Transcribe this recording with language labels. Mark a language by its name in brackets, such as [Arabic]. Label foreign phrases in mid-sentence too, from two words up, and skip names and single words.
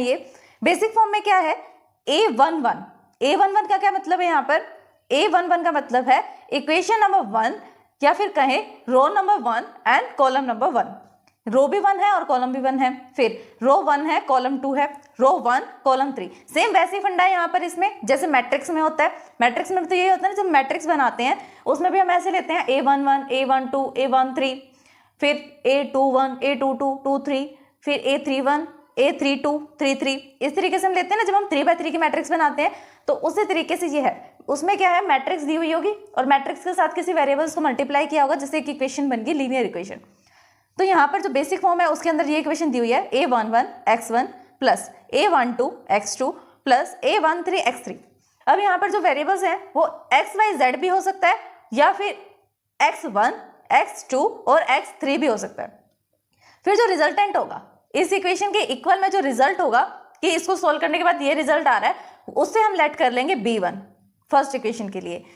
[Hindi] ये [English] basic form [Hindi] में क्या है, A11 का क्या मतलब है, यहाँ पर A11 का मतलब है [English] equation number 1 [Hindi] या फिर कहें [English] row number 1 and column number 1. [Hindi] रो भी 1 है और कॉलम भी 1 है, फिर रो 1 है कॉलम 2 है, रो 1 कॉलम 3। सेम वैसे फंडा है यहाँ पर इसमें जैसे मैट्रिक्स में होता है। मैट्रिक्स में तो यही होता है ना, जब मैट्रिक्स बनाते हैं उसमें भी हम ऐसे लेते हैं A11, A12, A13, फिर A21, A22, 23, फिर A31, A32, 33, इस तरीके से हम लेते हैं ना। जब हम 3x3 की मैट्रिक्स बनाते हैं तो उसी तरीके से ये है। उसमें क्या है, मैट्रिक्स दी हुई होगी और मैट्रिक्स के साथ किसी वेरिएबल्स को मल्टीप्लाई किया होगा, जिससे एक इक्वेशन बन गई [English] linear equation. [Hindi] तो यहाँ पर जो [English] basic form [Hindi] है उसके अंदर ये इक्वेशन दी हुई है, [English] A11 x1 plus A12 x2 plus A13 x3. [Hindi] अब यहाँ पर जो वेरिएबल्स हैं वो x y z भी हो सकता है या फिर x1 x2 और x3 भी हो सकता है। फिर जो रिजल्टेंट होगा इस इक्वेशन के इक्वल में, जो रिजल्ट होगा कि इसको सोल्व करने के बाद ये रिजल्ट आ रहा है, उससे हम लेट कर लेंगे B1 [English] first equation [Hindi] के लिए।